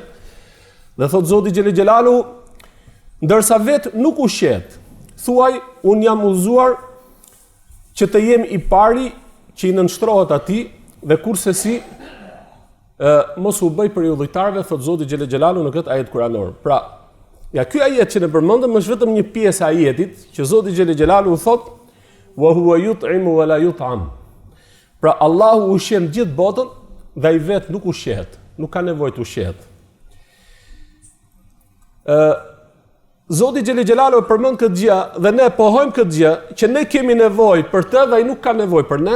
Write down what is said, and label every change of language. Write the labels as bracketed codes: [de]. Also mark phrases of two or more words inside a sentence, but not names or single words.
[sq] Dhe thot Zoti [ar] جل جلاله, [sq] ndërsa vet nuk ushqehet, thuaj, un jam udhëzuar që të jem i pari që i nënshtrohet atij dhe kurse si mos u bëj për i udhëtarëve, thot Zoti [ar] جل جلاله [sq] në këtë ajet kuranor. Pra, ja ky ajet që ne përmendëm është vetëm një pjesë e ajetit që Zoti [ar] جل جلاله [sq] thot: [ar] وهو يطعم ولا يطعم. [sq] Pra Allahu ushqen gjithë botën dhe ai vet nuk ushqehet. nuk ka nevojë të ushqehet. Zoti [ar] جل جلاله [sq] përmend këtë gjë dhe ne pohojmë këtë gjë që ne kemi nevojë për të dhe ai nuk ka nevojë për ne.